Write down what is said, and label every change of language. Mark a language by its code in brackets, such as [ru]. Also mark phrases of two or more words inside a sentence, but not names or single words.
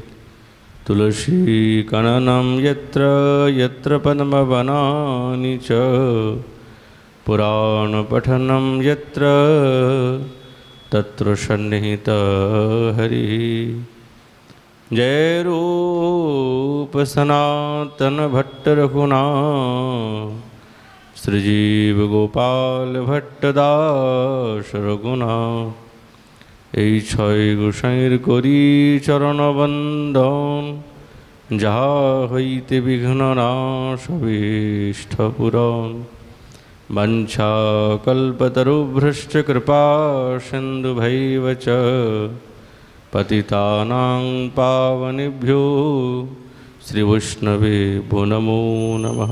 [sa] तुलसीकणनं यत्र यत्र पद्मवनानि च पुराणपठनं यत्र तत्र सन्निहितः हरिः। [bn] जय रूप सनातन भट्ट रघुनाथ श्रीजीव गोपाल भट्ट दास रघुनाथ। এই ছয় গোসাইর করি চরণ বন্দন, যাহা হইতে বিঘ্ন নাশ অভীষ্ট পূরণ। [sa] বাঞ্ছা কল্পতরুভ্রশ্চ কৃপা সিন্ধুভৈব চ पतितानां पावनेभ्यो श्रीवैष्णवेभ्यो नमो नमः।